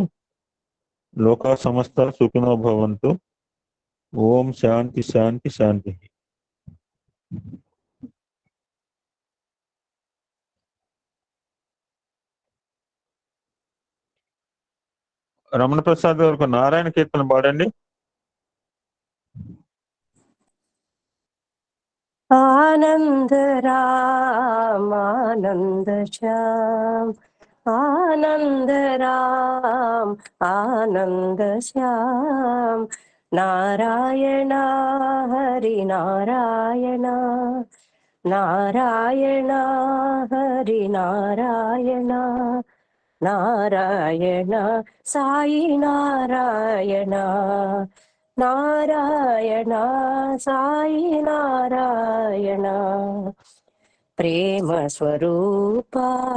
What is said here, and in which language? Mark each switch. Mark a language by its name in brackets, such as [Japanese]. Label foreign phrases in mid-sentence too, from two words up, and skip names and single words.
[Sanskrit] लोका समस्त सुखिनो भवन्तु. ओं शान्ति शान्ति शान्ति. [Telugu] రమణ ప్రసాద్ గారు ఒక నారాయణ కీర్తన పాడండి. [Sanskrit] आनंद राम आनंद श्याम, आनंद राम आनंद श्याम, नारायण हरि नारायण, नारायण हरि नारायण, नारायण साई नारायण, नारायण साई नारायण, प्रेम स्वरूपा